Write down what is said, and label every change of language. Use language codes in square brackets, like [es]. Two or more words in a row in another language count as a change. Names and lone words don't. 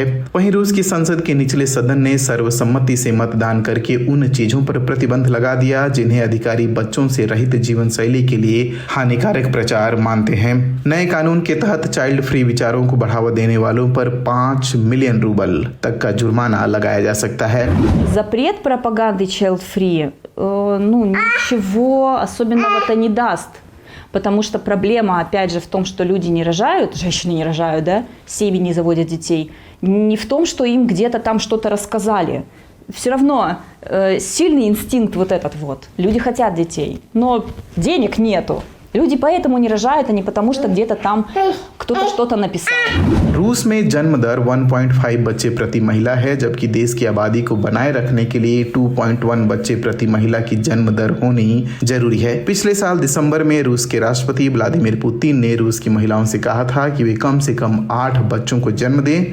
[hi] वहीं रूस की संसद के निचले सदन ने सर्वसम्मति से मतदान करके उन चीजों पर प्रतिबंध लगा दिया जिन्हें अधिकारी बच्चों से रहित जीवन शैली के लिए हानिकारक प्रचार मानते हैं। नए कानून के तहत [en] child free [hi] विचारों को बढ़ावा देने वालों पर 5 मिलियन रूबल तक का जुर्माना लगाया जा सकता है। [ru] Запрет пропаганды [en] child free, [ru] ничего особенного-то не даст. Потому что проблема, опять же, в том, что люди не рожают, женщины не рожают, да, семьи не заводят детей. Не в том, что им где-то там что-то рассказали. Все равно сильный инстинкт вот этот вот. Люди хотят детей, но денег нету. Люди поэтому не рожают, а не потому что где-то там кто-то что-то написал। [hi] रूस में जन्म दर 1.5 बच्चे प्रति महिला है, जबकि देश की आबादी को बनाए रखने के लिए 2.1 बच्चे प्रति महिला की जन्म दर होनी जरूरी है। पिछले साल दिसंबर में रूस के राष्ट्रपति व्लादिमीर पुतिन ने रूस की महिलाओं से कहा था कि वे कम से कम 8 बच्चों को जन्म दें।